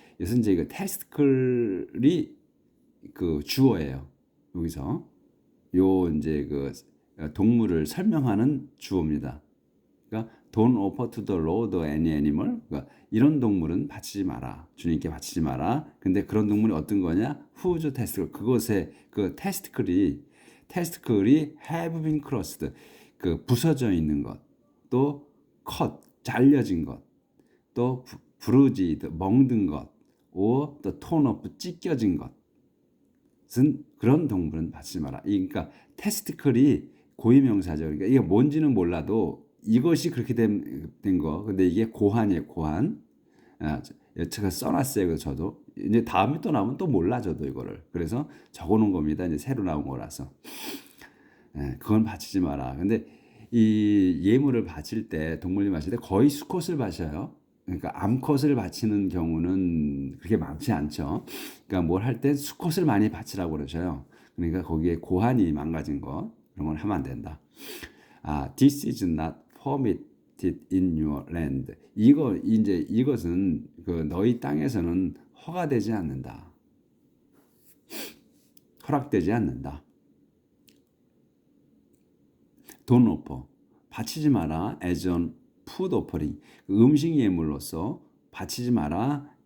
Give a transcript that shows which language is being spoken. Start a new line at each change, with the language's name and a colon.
Korean: 이것은 이제 그 테스클이 그 주어예요. 여기서 요 이제 그 동물을 설명하는 주어입니다.
English: 그러니까 don't offer to the Lord any animal.
Korean: 그러니까 이런 동물은 바치지 마라. 주님께 바치지 마라. 근데 그런 동물이 어떤 거냐?
English: whose testicle.
Korean: 그것의 그 테스트클이
English: have been crushed.
Korean: 그 부서져 있는 것, 또 cut, 잘려진 것, 또 bruised, 멍든 것, or 또 torn up, 찢겨진 것은 그런 동물은 바치지 마라. 그러니까 테스트클이 고유명사죠. 그러니까 이게 뭔지는 몰라도 이것이 그렇게 된 거. 근데 이게 고환이에요, 고환. 제가 써놨어요. 그래서 저도 이제 다음에 또 나오면 또 몰라, 저도 이거를. 그래서 적어놓은 겁니다. 이제 새로 나온 거라서. 그건 바치지 마라. 근데 이 예물을 바칠 때, 동물을 바칠 때 거의 수컷을 바쳐요. 그러니까 암컷을 바치는 경우는 그렇게 많지 않죠. 그러니까 뭘 할 때 수컷을 많이 바치라고 그러셔요. 그러니까 거기에 고환이 망가진 거, 그런 건 하면 안 된다.
English: This is not permitted in your land.
Korean: 이것은 그 너희 땅에서는 허가되지 않는다. 허락되지 않는다.
English: Don't offer,
Korean: 바치지 마라.
English: as an food offering,
Korean: 음식 예물로서 바치지 마라.